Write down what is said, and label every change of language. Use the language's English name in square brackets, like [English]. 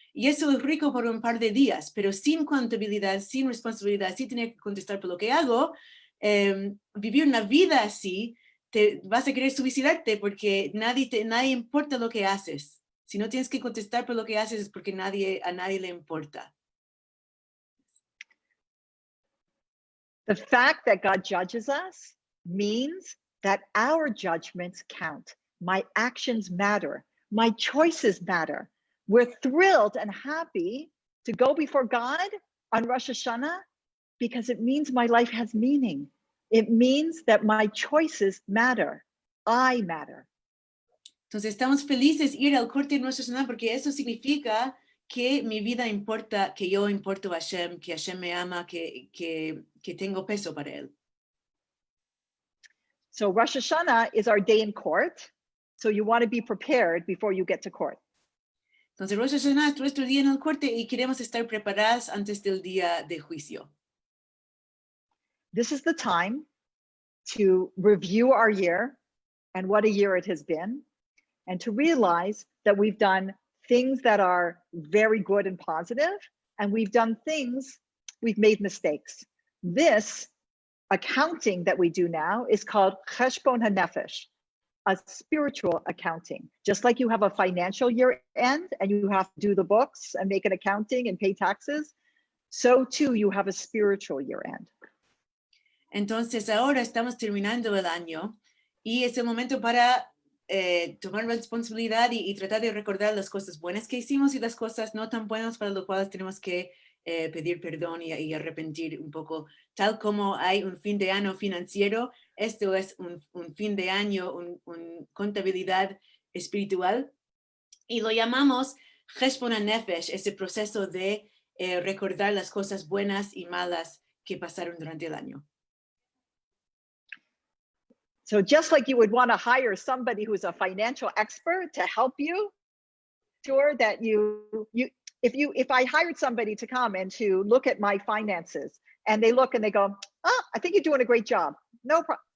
[Spanish] Y eso es rico por un par de días, pero sin contabilidad, sin responsabilidad, sin tener que contestar por lo que hago, vivir una vida así, te vas a querer suicidarte porque nadie importa lo que haces. Si no tienes que contestar por lo que haces es porque a nadie le importa. [English] The fact that God judges us means that our judgments count. My actions matter. My choices matter. We're thrilled and happy to go before God on Rosh Hashanah because it means my life has meaning. It means that my choices matter. I matter. [Spanish] Entonces estamos felices ir al corte de Rosh Hashanah porque eso significa que mi vida importa, que yo importo a Hashem, que Hashem me ama, que tengo peso para él. [English] So Rosh Hashanah is our day in court. So you want to be prepared before you get to court. [Spanish] Entonces Rosh Hashanah es nuestro día en el corte y queremos estar preparadas antes del día de juicio. [English] This is the time to review our year and what a year it has been, and to realize that we've done things that are very good and positive, and we've made mistakes. This accounting that we do now is called Cheshbon HaNefesh, a spiritual accounting. Just like you have a financial year end and you have to do the books and make an accounting and pay taxes, so too you have a spiritual year end. [Spanish] Entonces ahora estamos terminando el año y es el momento para tomar responsabilidad y tratar de recordar las cosas buenas que hicimos y las cosas no tan buenas para las cuales tenemos que pedir perdón y arrepentir un poco. Tal como hay un fin de año financiero, esto es un fin de año, un contabilidad espiritual y lo llamamos Cheshbon HaNefesh, ese proceso de recordar las cosas buenas y malas que pasaron durante el año. [English] So just like you would want to hire somebody who's a financial expert to help you, sure that you if I hired somebody to come and to look at my finances, and they look and they go, oh, I think you're doing a great job. No problem.